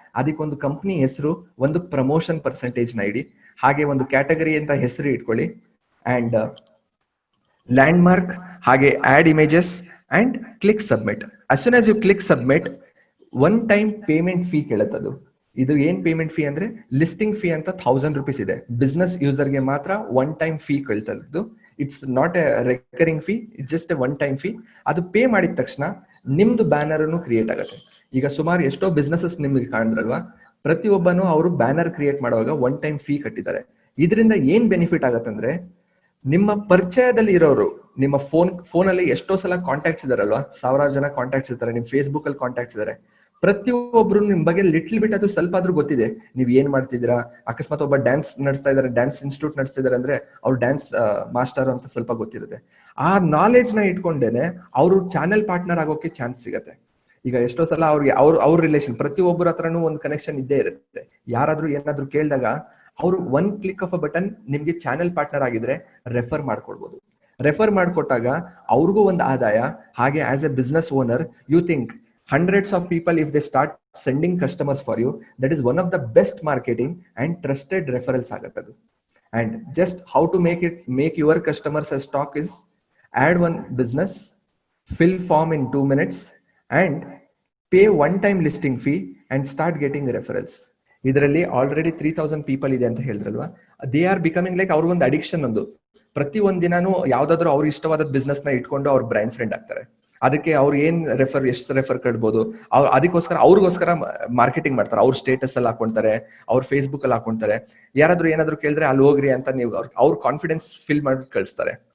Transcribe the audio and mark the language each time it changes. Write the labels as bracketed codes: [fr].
[kn] ಅದಕ್ಕೊಂದು ಕಂಪ್ನಿ ಹೆಸರು, ಒಂದು ಪ್ರಮೋಷನ್ ಪರ್ಸೆಂಟೇಜ್ ನ ಇಡಿ, ಹಾಗೆ ಒಂದು ಕ್ಯಾಟಗರಿ ಅಂತ ಹೆಸರು ಇಟ್ಕೊಳ್ಳಿ, ಅಂಡ್ ಲ್ಯಾಂಡ್ಮಾರ್ಕ್, ಹಾಗೆ add images and click submit. [en] as soon as you click submit, one time payment fee [kn] ಕೇಳುತ್ತದು. ಇದು ಏನ್ ಪೇಮೆಂಟ್ ಫೀ ಅಂದ್ರೆ ಲಿಸ್ಟಿಂಗ್ ಫೀ ಅಂತ 1000 rupees ಇದೆ. ಬಿಸ್ನೆಸ್ ಯೂಸರ್ಗೆ ಮಾತ್ರ one time fee ಕೇಳ್ತದ್ದು. [en] It's not a recurring fee, it's just a one time fee. [kn] ಅದು pay ಮಾಡಿದ ತಕ್ಷಣ ನಿಮ್ದು ಬ್ಯಾನರ್ ಕ್ರಿಯೇಟ್ ಆಗುತ್ತೆ. ಈಗ ಸುಮಾರು ಎಷ್ಟೋ ಬಿಸ್ನೆಸಸ್ ನಿಮ್ಗೆ ಕಾಣಿದ್ರಲ್ವಾ, ಪ್ರತಿಯೊಬ್ಬನು ಅವರು ಬ್ಯಾನರ್ ಕ್ರಿಯೇಟ್ ಮಾಡುವಾಗ ಒನ್ ಟೈಮ್ ಫೀ ಕಟ್ಟಿದ್ದಾರೆ. ಇದರಿಂದ ಏನ್ ಬೆನಿಫಿಟ್ ಆಗತ್ತಂದ್ರೆ, ನಿಮ್ಮ ಪರಿಚಯದಲ್ಲಿ ಇರೋರು, ನಿಮ್ಮ ಫೋನಲ್ಲಿ ಎಷ್ಟೋ ಸಲ ಕಾಂಟ್ಯಾಕ್ಟ್ಸ್ ಇದಾರಲ್ವಾ, 1000 ಜನ ಕಾಂಟ್ಯಾಕ್ಟ್ಸ್ ಇರ್ತಾರೆ, ನಿಮ್ ಫೇಸ್ಬುಕ್ ಅಲ್ಲಿ ಕಾಂಟ್ಯಾಕ್ಟ್ಸ್ ಇದಾರೆ, ಪ್ರತಿಯೊಬ್ರು ನಿಮ್ ಬಗ್ಗೆ [en] little bit [kn] ಅದು ಸ್ವಲ್ಪ ಆದ್ರೂ ಗೊತ್ತಿದೆ, ನೀವ್ ಏನ್ ಮಾಡ್ತಿದ್ದೀರಾ. ಅಕಸ್ಮಾತ್ ಒಬ್ಬ ಡ್ಯಾನ್ಸ್ ನಡೆಸ್ತಾ ಇದಾರೆ, ಡ್ಯಾನ್ಸ್ ಇನ್ಸ್ಟಿಟ್ಯೂಟ್ ನಡೆಸ್ತಿದ್ದಾರೆ ಅಂದ್ರೆ ಅವ್ರು ಡ್ಯಾನ್ಸ್ ಮಾಸ್ಟರ್ ಅಂತ ಸ್ವಲ್ಪ ಗೊತ್ತಿರುತ್ತೆ. ಆ ನಾಲೆಜ್ ನ ಇಟ್ಕೊಂಡೇನೆ ಅವರು ಚಾನೆಲ್ ಪಾರ್ಟ್ನರ್ ಆಗೋಕೆ ಚಾನ್ಸ್ ಸಿಗತ್ತೆ. ಈಗ ಎಷ್ಟೋ ಸಲ ಅವ್ರಿಗೆ ಅವ್ರ ರಿಲೇಷನ್, ಪ್ರತಿಯೊಬ್ಬರ ಹತ್ರನೂ ಒಂದು ಕನೆಕ್ಷನ್ ಇದ್ದೇ ಇರುತ್ತೆ. ಯಾರಾದ್ರೂ ಏನಾದ್ರೂ ಕೇಳಿದಾಗ ಅವರು [en] one click of a button [kn] ನಿಮ್ಗೆ ಚಾನೆಲ್ ಪಾರ್ಟ್ನರ್ ಆಗಿದ್ರೆ ರೆಫರ್ ಮಾಡ್ಕೊಡ್ಬೋದು. ರೆಫರ್ ಮಾಡ್ಕೊಟ್ಟಾಗ ಅವ್ರಿಗೂ ಒಂದು ಆದಾಯ. ಹಾಗೆ [en] as a business owner you think hundreds of people, if they start sending customers for you, that is one of the best marketing and trusted referrals [kn] agatadu. [en] And just how to make your customers as stock is add one business, fill form in 2 minutes and pay one time listing fee and start getting referrals. [kn] ಇದರಲ್ಲಿ already 3000 people ಇದೆ ಅಂತ ಹೇಳಿದ್ರಲ್ವಾ, [en] they are becoming like [kn] ಅವ್ರ ಒಂದು addiction. ಒಂದು ಪ್ರತಿ ಒಂದ್ ದಿನಾನು ಯಾವ್ದಾದ್ರು ಅವ್ರಿಗೆ ಇಷ್ಟವಾದ ಬಿಸ್ನೆಸ್ ನ ಇಟ್ಕೊಂಡು ಅವ್ರ ಬ್ರ್ಯಾಂಡ್ ಫ್ರೆಂಡ್ ಆಗ್ತಾರೆ. ಅದಕ್ಕೆ ಅವ್ರು ಏನ್ ಎಷ್ಟು ರೆಫರ್ ಕಟ್ಬೋದು, ಅದಕ್ಕೋಸ್ಕರ ಅವ್ರಿಗೋಸ್ಕರ ಮಾರ್ಕೆಟಿಂಗ್ ಮಾಡ್ತಾರೆ. ಅವ್ರ ಸ್ಟೇಟಸ್ ಅಲ್ಲಿ ಹಾಕೊಂತಾರೆ, ಅವ್ರ ಫೇಸ್ಬುಕ್ ಅಲ್ಲಿ ಹಾಕೊಂತಾರೆ. ಯಾರಾದ್ರೂ ಏನಾದ್ರು ಕೇಳಿದ್ರೆ ಅಲ್ಲಿ ಹೋಗ್ರಿ ಅಂತ ನೀವು ಅವ್ರ ಕಾನ್ಫಿಡೆನ್ಸ್ ಫಿಲ್ ಮಾಡಿ ಕಳಿಸ್ತಾರೆ.